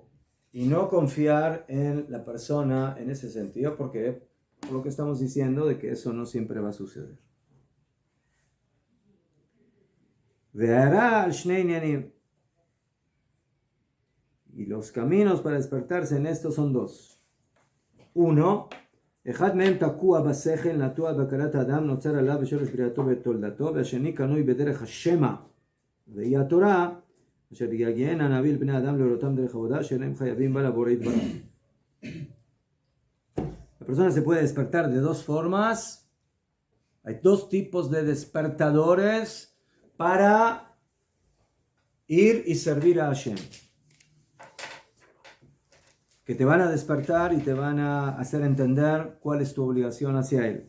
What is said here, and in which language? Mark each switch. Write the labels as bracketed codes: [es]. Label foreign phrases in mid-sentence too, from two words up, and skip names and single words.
[es] Y no confiar en la persona en ese sentido, porque por lo que estamos diciendo de que eso no siempre va a suceder. Y los caminos para despertarse en esto son dos. Uno, [he] אחד מהם תקוע בשכל, נטוע בהכרת האדם, נוצר עליו בשורש בריאתו ותולדתו, והשני קנוי בדרך השמע, והיא התורה, אשר יגיענה הנביא לבני אדם להוראתם דרך עבודה, שאינם חייבים בה לבורא יתברך. [es] La persona se puede despertar de dos formas. Hay dos tipos de despertadores para ir y servir a Hashem, que te van a despertar y te van a hacer entender cuál es tu obligación hacia Él.